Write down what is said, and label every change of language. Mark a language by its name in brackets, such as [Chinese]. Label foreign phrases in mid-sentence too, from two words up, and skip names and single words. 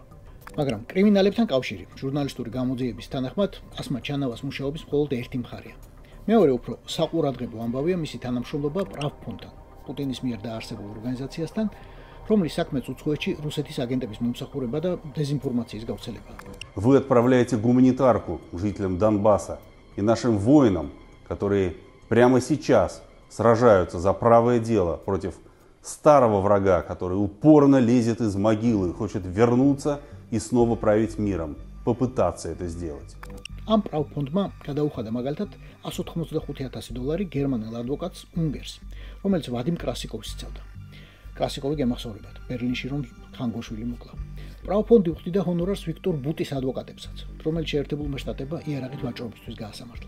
[Georgian] მაგრამ კრიმინალებთან კავშირი ჟურნალისტური გამოძიების თანახმად ასმა ჩანავას მუშაობის მხოლოდ ერთი მხარეა. მეორე უფრო საყურადღებო ამბავია მისი თანამშრომლობა პრავფონდთან, პუტინის მიერ დაარსებულ ორგანიზაციასთან, რომლის საქმეც უცხოეთში რუსეთის აგენტების მომსახურება და დეზინფორმაციის გავრცელება. [Russian] Вы отправляете гуманитарку жителям Донбасса и нашим воинам, которые прямо сейчас сражаются за правое дело против старого врага, который упорно лезет из могилы и хочет вернуться и снова править миром, попытаться это сделать. [Georgian] ამ პრავფონდმა გადაუხადა მაგალითად $185,000 გერმანელ ადვოკატს უნგერს, რომელიც ვადიმ კრასიკოვს იცავდა. კრასიკოვი გემახსოვრებათ, ბერლინში რომ ხანგოშვილი მოკლა. პრავფონდი უხდიდა ჰონორარს ვიქტორ ბუტის ადვოკატებსაც, რომელიც შეერთებულმა შტატებმა იარაღით ვაჭრობისთვის გაასამართლა.